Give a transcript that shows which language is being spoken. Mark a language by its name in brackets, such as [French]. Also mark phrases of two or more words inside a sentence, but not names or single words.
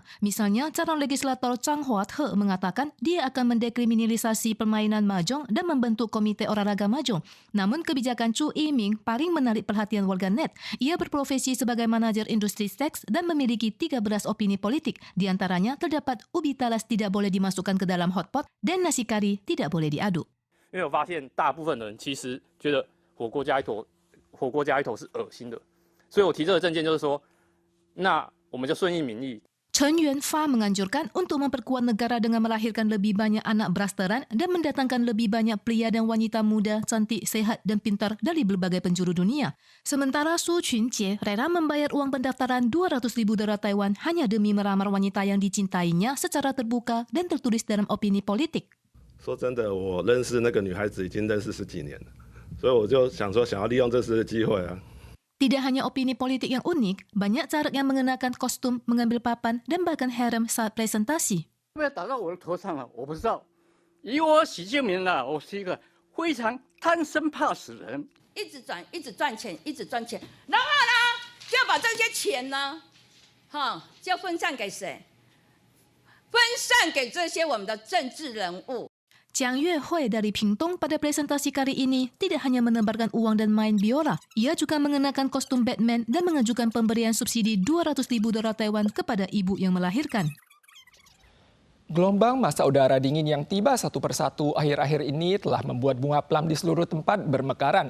[Indonesian] Misalnya, calon legislator Chang Hwa-He mengatakan dia akan mendekriminalisasi permainan mahjong dan membentuk komite olahraga mahjong. Namun kebijakan Chu Yiming paling menarik perhatian warganet. Ia berprofesi sebagai manajer industri seks dan memiliki 13 opini politik. Di antaranya terdapat ubi talas tidak boleh dimasukkan ke dalam hotpot dan nasi kari tidak boleh diaduk. [Chinese] 因为我发现大部分人其实觉得火锅加一坨是恶心的，所以我提这个政见就是说，那我们就顺应民意。 [Indonesian] Chen Yuanfa menganjurkan untuk memperkuat negara dengan melahirkan lebih banyak anak blasteran dan mendatangkan lebih banyak pria dan wanita muda, cantik, sehat dan pintar dari berbagai penjuru dunia. Sementara Su Qunjie rela membayar uang pendaftaran 200.000 dolar Taiwan hanya demi melamar wanita yang dicintainya secara terbuka dan tertulis dalam opini politik. [Chinese] 说真的，我认识那个女孩子已经认识10几年了，所以我就想说，想要利用这次的机会啊。 [Indonesian] Tidak hanya opini politik yang unik, banyak caleg yang mengenakan kostum, mengambil papan, dan bahkan harem saat presentasi. [Chinese] 不要打到我的头上了，我不知道。以我习近平呢，我是一个非常贪生怕死的人，一直赚钱，然后呢，就要把这些钱呢，就分散给谁？分散给这些我们的政治人物。 [Indonesian] Chiang Yue-hui dari Pingtung pada presentasi kali ini tidak hanya menebarkan uang dan main biola, ia juga mengenakan kostum Batman dan mengajukan pemberian subsidi 200.000 dolar Taiwan kepada ibu yang melahirkan. Gelombang masa udara dingin yang tiba satu persatu akhir-akhir ini telah membuat bunga plam di seluruh tempat bermekaran.